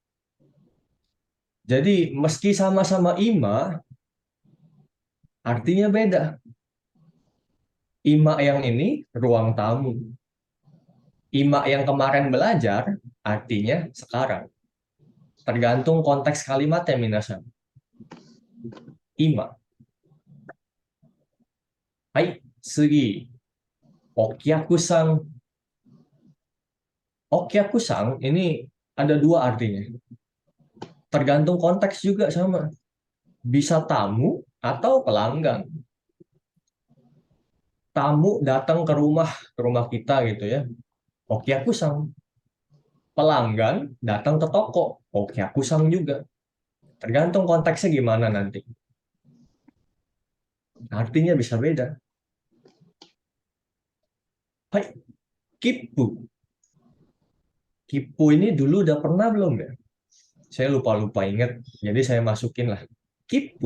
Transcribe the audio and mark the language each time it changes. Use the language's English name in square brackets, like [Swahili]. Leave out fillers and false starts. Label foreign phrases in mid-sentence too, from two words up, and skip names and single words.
[Indonesian] Jadi meski sama-sama ima, artinya beda. Ima yang ini ruang tamu. Ima yang kemarin belajar artinya sekarang. Tergantung konteks kalimatnya minasan. [Japanese] 今。はい、次. [Indonesian] Okyaku-san. Okyaku-san ini ada dua artinya. Tergantung konteks juga sama. Bisa tamu atau pelanggan. Tamu datang ke rumah kita gitu ya. Okyaku-san. Pelanggan datang ke toko. Okyaku-san juga. Tergantung konteksnya gimana nanti. Artinya bisa beda. [Japanese] はい、切符. [Indonesian] Kipu ini dulu udah pernah belum ya? Saya lupa-lupa ingat. Jadi saya masukin lah. Kipu.